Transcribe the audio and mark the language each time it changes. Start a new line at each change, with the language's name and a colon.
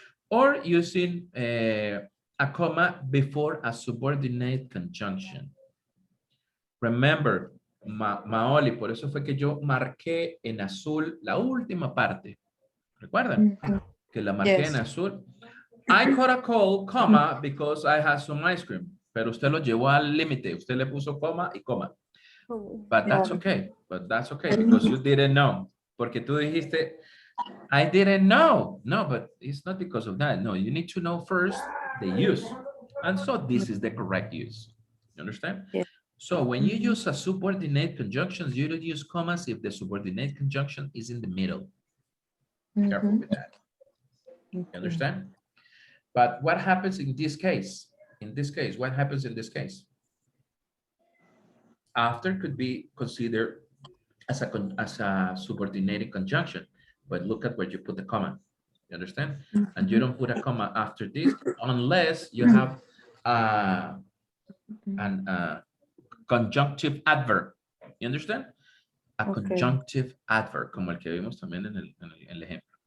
English: Or using a comma before a subordinate conjunction. Remember,
Spanish: Maoli, por eso fue que yo marqué en azul la última parte. ¿Recuerdan? Que la marqué en azul.
English: I caught a cold, comma, because I had some ice cream.
Spanish: Pero usted lo llevó al límite. Usted le puso coma y coma.
English: But that's okay. But that's okay, because you didn't know.
Spanish: Porque tú dijiste,
English: I didn't know. No, but it's not because of that. No, you need to know first the use. And so this is the correct use. You understand? Yeah. So when you use a subordinate conjunctions, you don't use commas if the subordinate conjunction is in the middle. Careful with that. You understand? But what happens in this case? In this case, what happens in this case? After could be considered as a subordinated conjunction, but look at where you put the comma. You understand? And you don't put a comma after this unless you have an conjunctive adverb. You understand?
Spanish: A conjunctive adverb, como el que vimos también en el ejemplo.